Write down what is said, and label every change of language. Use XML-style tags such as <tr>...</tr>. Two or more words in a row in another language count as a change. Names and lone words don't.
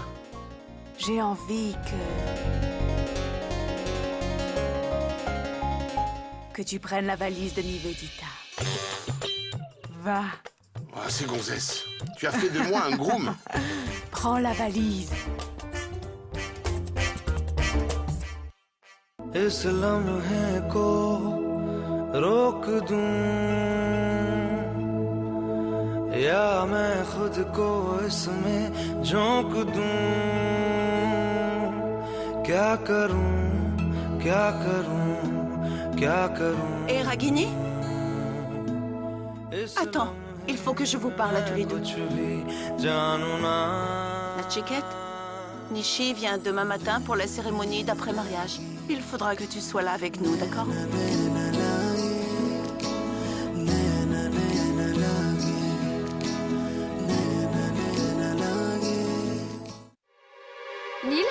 <fr>J'ai envie que tu prennes la valise de Nivedita. Va, Oh, c'est gonzesse. Tu as fait de moi un groom. prends la valise.</fr> <hi>इस लम्हे को रोक दूं या मैं खुद को इसमें झोंक दूं क्या करूं क्या करूं क्या करूं</hi> <fr>Et Ragini?</fr> <hi>इस</hi> <fr>Attends, il faut que je vous parle à tous les deux.</fr> <hi>कुछ भी जानू ना</hi> <fr>La chiquette, Nishi vient demain matin pour la cérémonie d'après-mariage. Il faudra que tu sois là avec nous, d'accord? Neil?</fr>